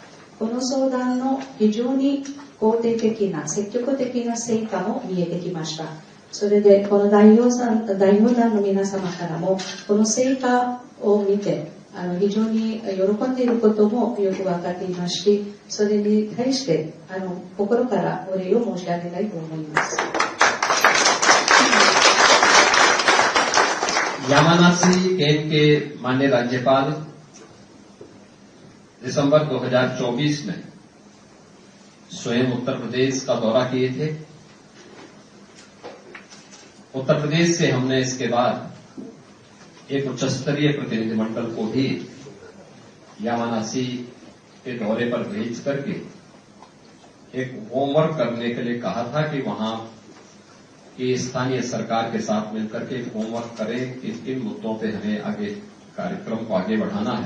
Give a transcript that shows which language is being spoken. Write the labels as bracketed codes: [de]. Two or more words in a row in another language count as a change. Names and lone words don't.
[ja] この相談の非常に肯定的な積極的な成果も見えてきました。それでこの代表団の皆様からもこの成果を見て非常に喜んでいることもよく分かっていますし、それに対して心からお礼を申し上げたいと思います。 [hi] यामानासी केन के माननीय राज्यपाल दिसंबर 2024 में स्वयं उत्तर प्रदेश का दौरा किए थे। उत्तर प्रदेश से हमने इसके बाद एक उच्च स्तरीय प्रतिनिधिमंडल को भी यामानासी के दौरे पर भेज करके एक होमवर्क करने के लिए कहा था कि वहां की स्थानीय सरकार के साथ मिलकर के एक होमवर्क करें कि किन मुद्दों पे हमें आगे कार्यक्रम को आगे बढ़ाना है।